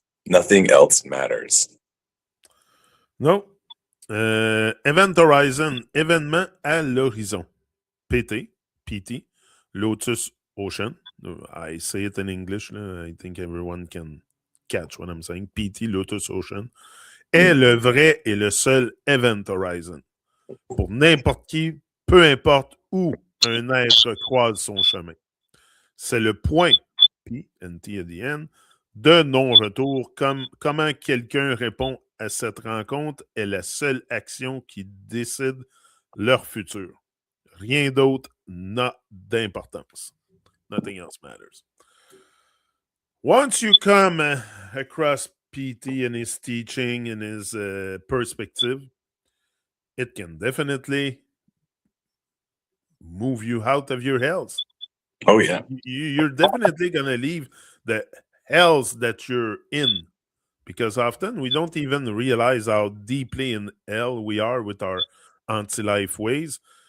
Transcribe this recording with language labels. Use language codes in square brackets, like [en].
[en] Nothing else matters. [fr] No. Event Horizon, événement à l'horizon. PT, Lotus Ocean. [en] I say it in English. I think everyone can catch what I'm saying. [fr] PT, LotusOcean, est le vrai et le seul event horizon. Pour n'importe qui, peu importe où un être croise son chemin. C'est le point, P, [en] NT at the end, [fr] de non-retour. Comment quelqu'un répond à cette rencontre est la seule action qui décide leur futur. Rien d'autre n'a d'importance. [en] Nothing else matters. Once you come across PT and his teaching and his perspective, it can definitely move you out of your hells. Oh yeah. You're definitely going to leave the hells that you're in, because often we don't even realize how deeply in hell we are with our anti-life ways.